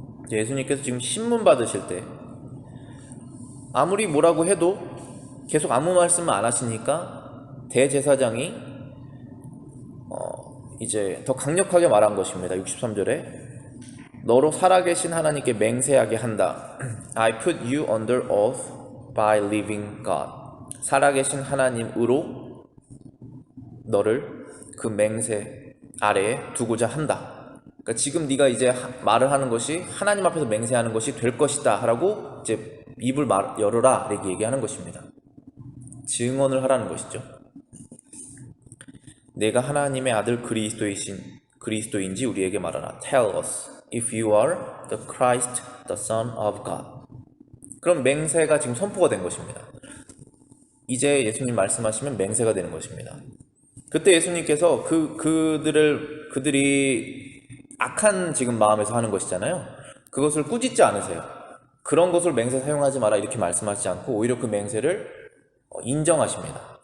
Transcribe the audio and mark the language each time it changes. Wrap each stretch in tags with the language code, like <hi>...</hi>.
<ko>예수님께서 지금 신문 받으실 때 아무리 뭐라고 해도 계속 아무 말씀을 안 하시니까 대제사장이 이제 더 강력하게 말한 것입니다. 63절에 너로 살아계신 하나님께 맹세하게 한다.</ko> <en>I put you under oath by living God.</en> <ko>살아계신 하나님으로 너를 그 맹세 아래에 두고자 한다. 그러니까 지금 네가 이제 말을 하는 것이 하나님 앞에서 맹세하는 것이 될 것이다 하라고 이제 입을 열어라 이렇게 얘기하는 것입니다. 증언을 하라는 것이죠. 내가 하나님의 아들 그리스도인지 우리에게 말하라.</ko> <en>Tell us if you are the Christ, the Son of God.</en> <ko>그럼 맹세가 지금 선포가 된 것입니다. 이제 예수님 말씀하시면 맹세가 되는 것입니다. 그때 예수님께서 그들이 악한 지금 마음에서 하는 것이잖아요. 그것을 꾸짖지 않으세요. 그런 것을 맹세 사용하지 마라 이렇게 말씀하지 않고 오히려 그 맹세를 인정하십니다.</ko>